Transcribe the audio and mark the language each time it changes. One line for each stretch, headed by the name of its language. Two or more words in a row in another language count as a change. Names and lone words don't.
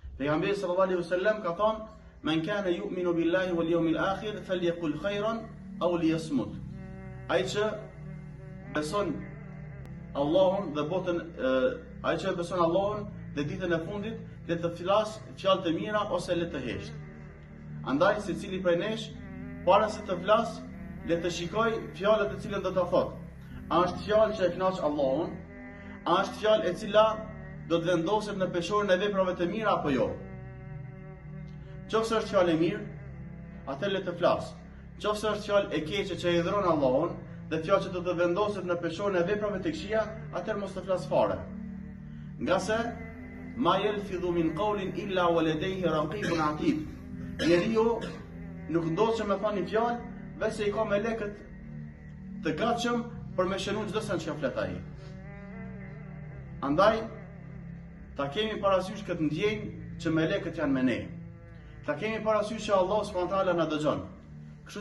Arabic: Pejgamberi صلى الله عليه وسلم
Albanian: ka thonë:
Arabic: "من كان يؤمن بالله واليوم الآخر فليقل خيرا أو ليصمت."
Albanian: Ai që beson Allahun dhe botën, ai që beson Allahun dhe ditën e fundit, le të flas fjalë të mira ose le të heqë. Andaj secili prej nesh, para se të flas, le të shikoj fjalët e cilën do ta thotë. A është fjalë që e kënaq Allahun? A është fjalë e cila do të vendoset në peshorën e veprave të mira apo jo? Nëse është fjalë e mirë, atëherë le të flas. Nëse është fjalë e keqe që e dhron Allahun dhe fjalë që do të vendoset në peshorën e veprave të këqija, atëherë mos të flas fare. Nga se
Arabic: ما يلفظ من قول إلا ولديه رقيب عتيد.
Albanian: Njeriu nuk ndodh që me thani fjalë veçse i ka melekët të gatshëm për me shënuar çdo sa që flet ai. Andaj ta kemi parasysh këtë ndjenjë që melekët janë me ne. Ta kemi parasysh që Allah
Arabic: سبحانه وتعالى
Albanian: na dëgjon.